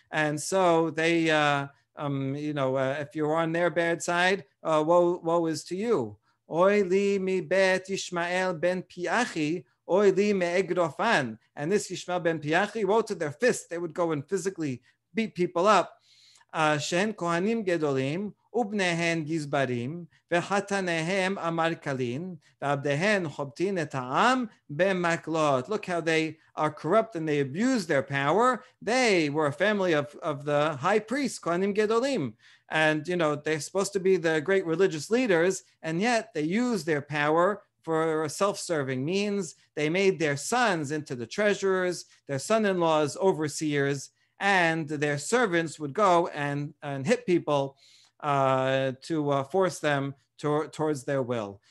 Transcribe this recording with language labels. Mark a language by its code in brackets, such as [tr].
[en] And so they, if you're on their bad side, woe is to you. [he] Oy li mi bet Ishmael ben Piachi, oy li me egrofan. [en] And this Ishmael ben Piachi, woe to their fists. They would go and physically beat people up. [he] שהן כהנים גדולים ובניהן גזברים וחתניהם אמרכלים ועבדיהן חובטין את העם במקלות. [en] Look how they are corrupt and they abuse their power. They were a family of the high priests, [he] כהנים גדולים. [en] And, they're supposed to be the great religious leaders, and yet they use their power for self-serving means. They made their sons into the treasurers, their son-in-laws overseers, and their servants would go and hit people to force them towards their will.